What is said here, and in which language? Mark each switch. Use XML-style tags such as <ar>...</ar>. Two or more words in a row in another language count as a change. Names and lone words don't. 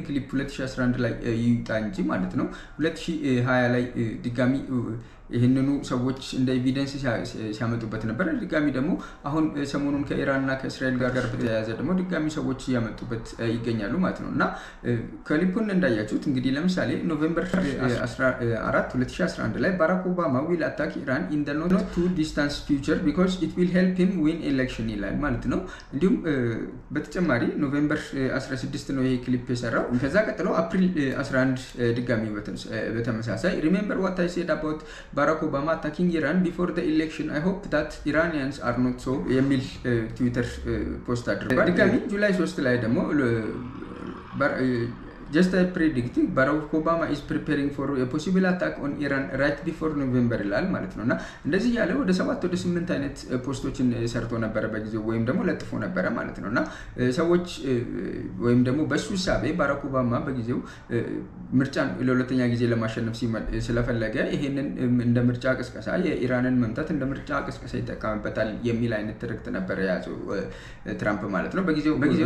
<am>ክሊፕ 2011 ላይ ይውጣ እንጂ ማለት ነው 2020 ላይ ድጋሚ ይሄንኑ ሰዎች እንደ ኤቪደንስ ሲያመጡበት ነበር። ድጋሚ ደግሞ አሁን ሰሞኑን ከኢራንና ከእስራኤል ጋር በተያያዘ ደግሞ ድጋሚ ሰዎች ያመጡበት ይገኛሉ ማለት ነው። እና ክሊፑን እንዳያችሁት እንግዲህ ለምሳሌ ኖቬምበር 14 2011 ላይ ባራክ ኦባማ</am> <en>will attack Iran in the not too distant future because it will help him win election</en> <am>ይላል ማለት ነው። እንዲሁም በተጨማሪ ኖቬምበር 16 ነው ይሄ ክሊፕ የሰራው። ከዛ ቀጥሎ አፕሪል 11 ድጋሚ በተመሳሳይ</am> <en>remember what I said about Barack Obama attacking Iran before the election. I hope that Iranians are not so</en> <am>የሚል</am> <en>Twitter post</en> <am>አድርጓል። ድጋሚ ጁላይ 3 ላይ ደግሞ</am> <en>just I predict Barack Obama is preparing for a possible attack on Iran right before November</en> <am>ይላል ማለት ነውና እንደዚህ ያለ ወደ 7 ወደ 8 አይነት ፖስቶችን ሰርቶ ነበር በጊዜው ወይም ደግሞ ለጥፎ ነበር ማለት ነውና ሰዎች ወይም ደግሞ በሱ ሐሳብ ባራክ ኦባማ በጊዜው ምርጫን ለሁለተኛ ጊዜ ለማሸነፍ ስለፈለገ ይሄንን እንደ ምርጫ ቅስቀሳ የኢራንን መምታት እንደ ምርጫ ቅስቀሳ ይጠቀምበታል የሚል አይነት ትርክት ነበር ያዘው ትራምፕ ማለት ነው። በጊዜው</am>